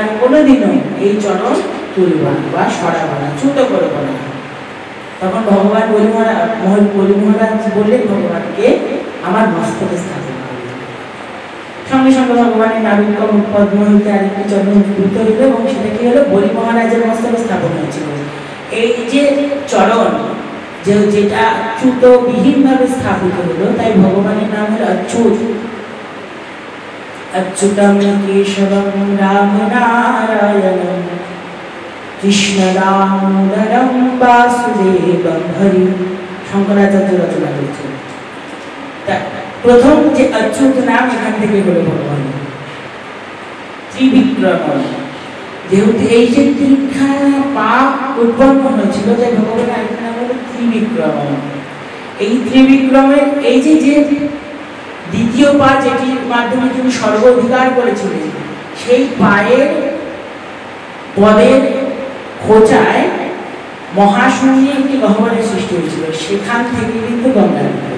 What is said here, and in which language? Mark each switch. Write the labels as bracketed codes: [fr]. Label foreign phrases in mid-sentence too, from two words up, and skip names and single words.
[bn] কোনোদিনও এই চরণ তুলব বা সরাবো না চ্যুত করব না তখন ভগবান বলি মহারাজ বললেন ভগবানকে আমার মস্তকে স্থাপন করলেন সঙ্গে সঙ্গে ভগবানের নাবিকম পদ্ম হইতে আরেকটি চরণ উদ্ভূত হইল এবং সেটা কি হলো বলি মহারাজের মস্তকে স্থাপন হয়েছিল এই যে চরণ যেটা চ্যুত বিহীন ভাবে স্থাপিত হলো তাই ভগবানের নাম হলো অচ্যুত [sa] अच्युतम केशवम राम नारायणम कृष्ण दामोदरम वासुदेवम हरि [bn] শঙ্করাচার্য রচনা করেছেন প্রথম যে অচ্যুত নাম এখান থেকে হলো ভগবান ত্রিবিক্রম যেহেতু এই যে তিনখানা পাপ উৎপন্ন হয়েছিল যে ভগবানের আরেকটা নাম হলো ত্রিবিক্রম এই ত্রিবিক্রমের এই যে দ্বিতীয় পা যেটির মাধ্যমে তিনি স্বর্গ অধিকার করেছিলেন সেই পায়ের পদের খোঁচায় মহাশূন্যে একটি গহ্বরের সৃষ্টি হয়েছিল সেখান থেকে কিন্তু গঙ্গার